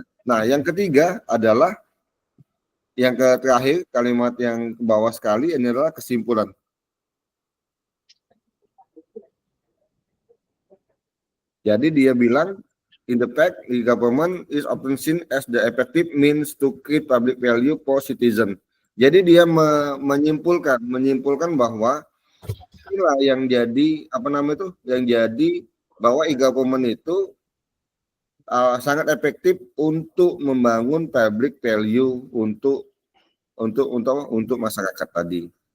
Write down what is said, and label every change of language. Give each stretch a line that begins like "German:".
Indonesian: Nah, yang ketiga adalah yang terakhir, kalimat yang ke bawah sekali ini adalah kesimpulan.
English: Jadi dia bilang, in the fact, the government is often seen as the effective means to create public value for citizen.
Indonesian: Jadi dia menyimpulkan bahwa inilah yang jadi apa namanya itu, yang jadi bahwa e-government itu sangat efektif untuk membangun public value untuk masyarakat tadi.